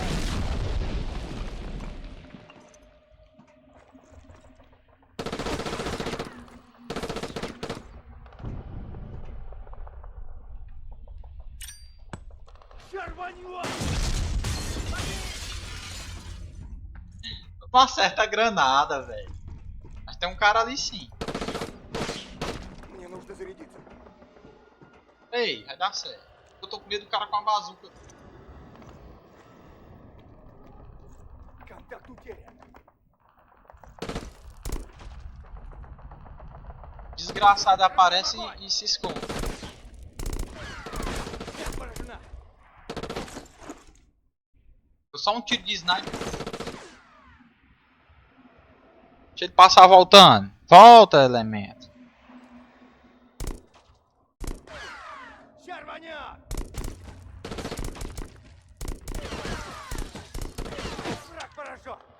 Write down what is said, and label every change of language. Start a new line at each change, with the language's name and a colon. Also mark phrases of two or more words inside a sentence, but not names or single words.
Russian: Червонёк!
Portuguese: Não acerta a granada, velho. Mas tem um cara ali sim.
Russian: Мне нужно зарядиться.
Portuguese: Ei, vai dar certo. Eu tô com medo do cara com a bazuca.
Russian: Контакт утерян.
Portuguese: Desgraçado aparece e se esconde.
Russian: Цель поражена.
Portuguese: Deu só um tiro de sniper. Deixa ele passar voltando. Volta, elemento.
Russian: Червонёк! Враг поражен.